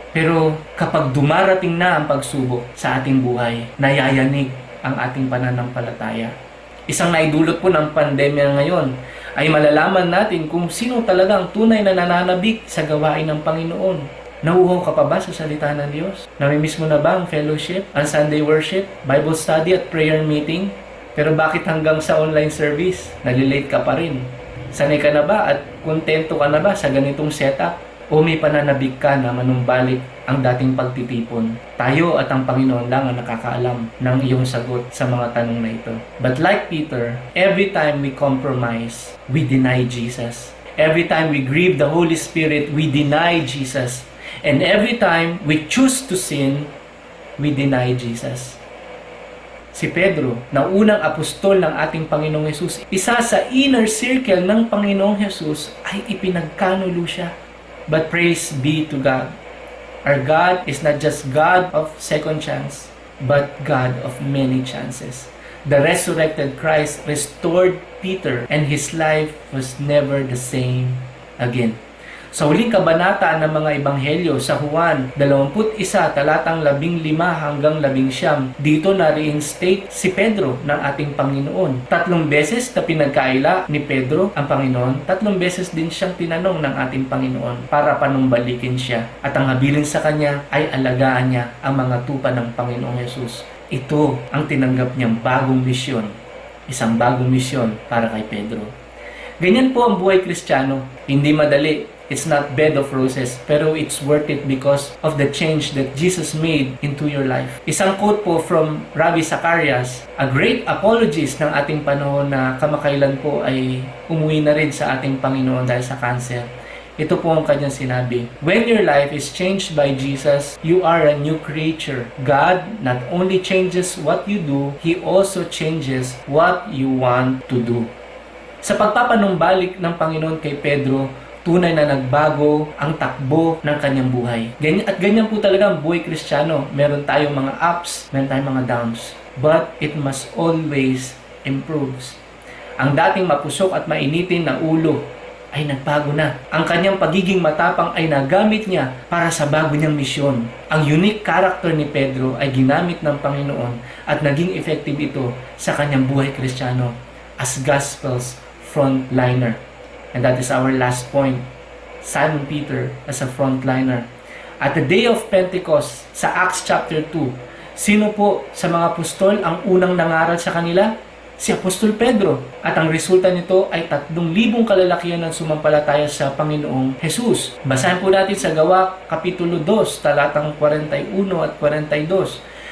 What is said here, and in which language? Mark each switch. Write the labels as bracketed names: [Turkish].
[Filipino] Pero kapag dumarating na ang pagsubok sa ating buhay, nayayanig ang ating pananampalataya. Isang naidulot po ng pandemya ngayon ay malalaman natin kung sino talaga ang tunay na nananabik sa gawain ng Panginoon. Nauuhaw ka pa ba sa salita ng Diyos? Namimiss mo na ba ang fellowship, ang Sunday worship, Bible study at prayer meeting? Pero bakit hanggang sa online service, nalilate ka pa rin? Sanay ka na ba at kontento ka na ba sa ganitong setup? O may pananabik ka na manumbalik ang dating pagtitipon? Tayo at ang Panginoon lang ang nakakaalam ng iyong sagot sa mga tanong na ito. [English] But like Peter, every time we compromise, we deny Jesus. Every time we grieve the Holy Spirit, we deny Jesus. And every time we choose to sin, we deny Jesus. [Filipino] Si Pedro, na unang apostol ng ating Panginoong Yesus, isa sa inner circle ng Panginoong Yesus, ay ipinagkanulo siya. [English] But praise be to God. Our God is not just God of second chance, but God of many chances. The resurrected Christ restored Peter, and his life was never the same again. [Filipino] Sa huling kabanata ng mga ebanghelyo sa Juan 21, talatang 15 hanggang 19, dito na reinstate si Pedro ng ating Panginoon. 3 beses na pinagkaila ni Pedro ang Panginoon, 3 beses din siyang tinanong ng ating Panginoon para panumbalikin siya. At ang habilin sa kanya ay alagaan niya ang mga tupa ng Panginoong Yesus. Ito ang tinanggap niyang bagong misyon. Isang bagong misyon para kay Pedro. Ganyan po ang buhay Kristiyano. Hindi madali. [English] It's not bed of roses, [Filipino] pero [English] it's worth it because of the change that Jesus made into your life. [Filipino] Isang quote po from Ravi Zacharias, [English] a great apologist [Filipino] ng ating panahon na kamakailan po ay umuwi na rin sa ating Panginoon dahil sa cancer. Ito po ang kanyang sinabi, [English] when your life is changed by Jesus, you are a new creature. God not only changes what you do, He also changes what you want to do. [Filipino] Sa pagpapanumbalik ng Panginoon kay Pedro, tunay na nagbago ang takbo ng kanyang buhay. Ganyan po talaga ang buhay Kristiyano. Meron tayong mga ups, meron tayong mga downs. [English] But it must always improve. [Filipino] Ang dating mapusok at mainitin na ulo ay nagbago na. Ang kanyang pagiging matapang ay nagamit niya para sa bago niyang misyon. Ang unique character ni Pedro ay ginamit ng Panginoon at naging effective ito sa kanyang buhay Kristiyano [English] as Gospel's frontliner. And that is our last point. Simon Peter as a frontliner. At the day of Pentecost, [Filipino] sa Acts chapter 2, sino po sa mga apostol ang unang nangaral sa kanila? Si Apostol Pedro. At ang resulta nito ay 3,000 kalalakihan ng sumampalataya sa Panginoong Jesus. Basahin po natin sa Gawa, Kapitulo 2, talatang 41 at 42.